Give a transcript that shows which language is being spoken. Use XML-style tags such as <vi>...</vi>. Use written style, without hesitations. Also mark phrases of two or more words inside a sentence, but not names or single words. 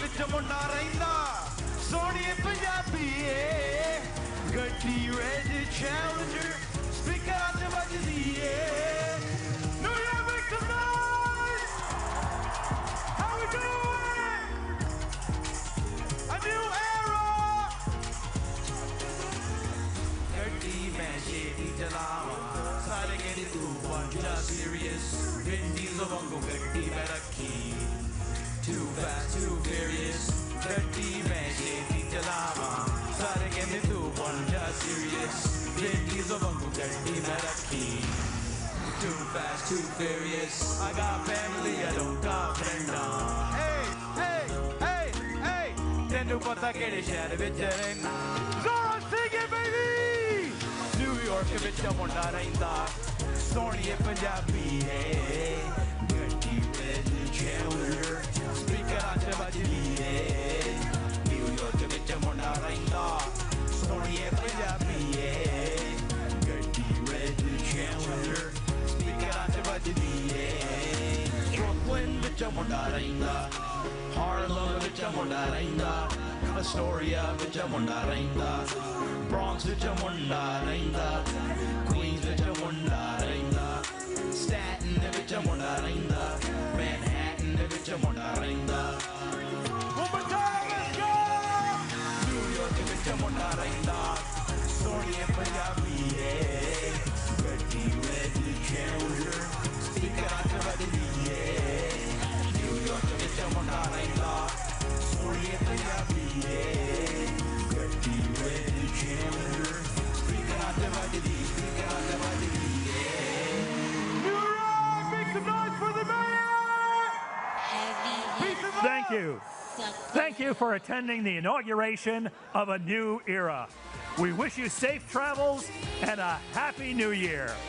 <pa>ਮੁੰਡਾ ਰਹਿੰਦਾ ਸੋਹਣੀਏ ਪੰਜਾਬੀਏ ਗੱਡੀ ਰੈਡ ਚੈਲੰਜਰ ਸਪੀਕਰ ਤੇ ਵੱਜਦੀ ਏ</pa> <en>New York make some noise How we doing A new era</en> <pa>ਗੱਡੀ ਮੈਂ ਛੇਤੀ ਚਲਾਵਾਂ ਸਾਰੇ ਕਹਿੰਦੇ ਤੂੰ ਬਣ ਜਾ serious Vindies ਵਾਂਗੂ ਗੱਡੀ ਮੈਂ ਰੱਖੀ</pa> <en>Too fast, too furious</en> <pa>ਗੱਡੀ ਮੈਂ ਛੇਤੀ ਚਲਾਵਾਂ ਸਾਰੇ ਕਹਿੰਦੇ ਤੂੰ ਬਣ ਜਾ serious Vindies ਵਾਂਗੂ ਗੱਡੀ ਮੈਂ ਰੱਖੀ</pa> <en>Too fast, too furious I got family, I don't got friends Hey, hey, hey, hey</en> <pa>ਤੈਨੂੰ ਪਤਾ ਕਿਹੜੇ ਸ਼ਹਿਰ ਵਿੱਚ ਰਹਿਣਾ</pa> <en>Zohran, sing it, baby New York</en> <pa>ਵਿੱਚ ਮੁੰਡਾ ਰਹਿੰਦਾ ਸੋਹਣੀਏ ਪੰਜਾਬੀ ਏ ਗੱਡੀ ਵਿੱਚ ਚੈਲੰਜਰ ਸਪੀਕਰਾਂ 'ਚ ਵੱਜਦੀ ਏ New York ਵਿੱਚ ਮੁੰਡਾ ਰਹਿੰਦਾ ਸੋਹਣੀਏ ਪੰਜਾਬੀ ਏ ਗੱਡੀ ਵਿੱਚ ਚੈਲੰਜਰ ਸਪੀਕਰਾਂ 'ਚ ਵੱਜਦੀ ਏ Brooklyn ਵਿੱਚ ਮੁੰਡਾ ਰਹਿੰਦਾ Harlem ਵਿੱਚ ਮੁੰਡਾ ਰਹਿੰਦਾ Astoria ਵਿੱਚ ਮੁੰਡਾ ਰਹਿੰਦਾ Bronx ਵਿੱਚ ਮੁੰਡਾ ਰਹਿੰਦਾ Queens ਵਿੱਚ ਮੁੰਡਾ ਰਹਿੰਦਾ Staten ਵਿੱਚ ਮੁੰਡਾ ਰਹਿੰਦਾ Manhattan ਵਿੱਚ ਮੁੰਡਾ ਰਹਿੰਦਾ</pa> <en>One more time, let's go!</en> <pa>New York ਵਿੱਚ ਮੁੰਡਾ ਰਹਿੰਦਾ ਸੋਹਣੀਏ ਪੰਜਾਬੀ ਏ ਗੱਡੀ ਰੈਡ ਚੈਲੰਜਰ ਸਪੀਕਰਾਂ 'ਚ ਵੱਜਦੀ ਏ New York ਵਿੱਚ ਮੁੰਡਾ ਰਹਿੰਦਾ ਸੋਹਣੀਏ ਪੰਜਾਬੀ ਏ ਗੱਡੀ ਰੈਡ ਚੈਲੰਜਰ ਸਪੀਕਰਾਂ 'ਚ ਵੱਜਦੀ ਏ</pa> <en>New York, make some noise for the mayor! Thank you. Thank you for attending the inauguration of a new era. We wish you safe travels and a happy new year.</en>